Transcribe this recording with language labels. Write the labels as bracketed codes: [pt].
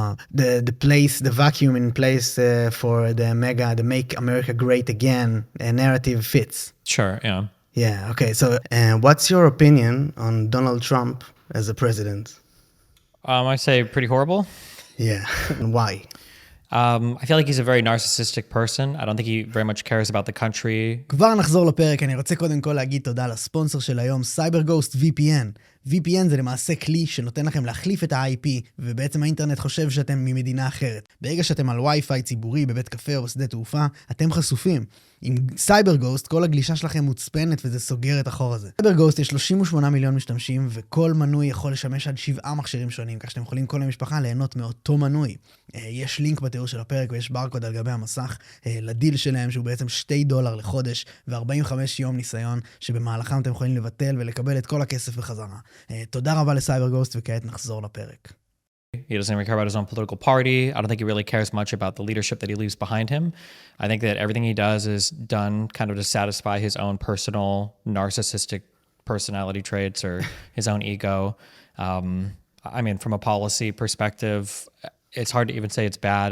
[en] The vacuum in place for the Make America Great Again narrative fits. Sure, yeah. Yeah, okay. So what's your opinion on Donald Trump as a president? I say pretty horrible. Yeah, and why? I feel like he's a very narcissistic person. I don't think he very much cares about the country. [he] כבר נחזור לפרק, אני רוצה קודם כל להגיד תודה לספונסר של היום, CyberGhost VPN. VPN זה למעשה כלי שנותן לכם להחליף את ה-IP, ובעצם האינטרנט חושב שאתם ממדינה אחרת. ברגע שאתם על וי-פיי ציבורי בבית קפה או בשדה תעופה, אתם חשופים. עם סייבר גוסט, כל הגלישה שלכם מוצפנת וזה סוגר את החור הזה. סייבר גוסט יש 38 מיליון משתמשים, וכל מנוי יכול לשמש עד 7 מכשירים שונים, כך שאתם יכולים כל המשפחה ליהנות מאותו מנוי. יש לינק בתיאור של הפרק ויש ברקוד על גבי המסך לדיל שלהם, שהוא בעצם $2 לחודש ו-45 יום ניסיון, שבמהלכם אתם יכולים לבטל ולקבל את כל הכסף בחזרה. תודה רבה לסייבר גוסט, וכעת נחזור לפרק. [en] He doesn't even care about his own political party. I don't think he really cares much about the leadership that he leaves behind him. I think that everything he does is done kind of to satisfy his own personal narcissistic personality traits or his own ego. I mean, from a policy perspective, it's hard to even say it's bad.